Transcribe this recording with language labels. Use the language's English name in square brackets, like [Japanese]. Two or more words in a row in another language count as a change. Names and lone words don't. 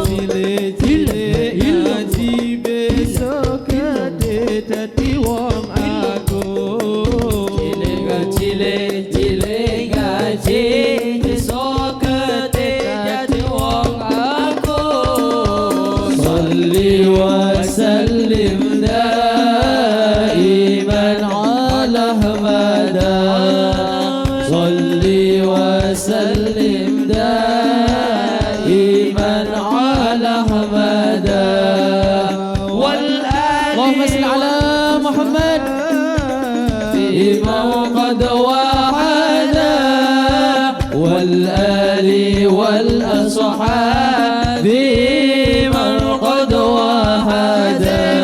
[Javanese] Cilik ngaji besok gede dadi wong agung. Cilik ngaji besok gede dadi wong agung. [Arabic] صل وسلم دائما على أحمد. صل وسلم دائما على أحمد والآل. اللهم صل على محمد إمام قد وحد والآل والأصحاب من قد وحد.